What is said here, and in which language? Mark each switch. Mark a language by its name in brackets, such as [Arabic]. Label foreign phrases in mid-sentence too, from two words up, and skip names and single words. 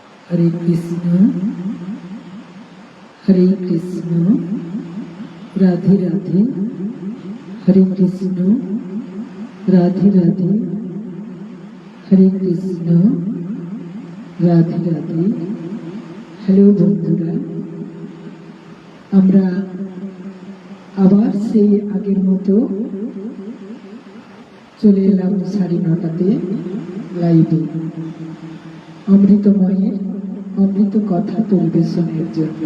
[Hindi] हरे कृष्ण राधे राधे। हरे कृष्ण राधे राधे। हरे कृष्ण राधे राधे। [Bangla] হ্যালো বন্ধুরা, আমরা আবার সেই আগের মতো চলে এলাম 9:30টাতে লাইভে অমৃতময়ের অমৃত কথা পরিবেশনের জন্য।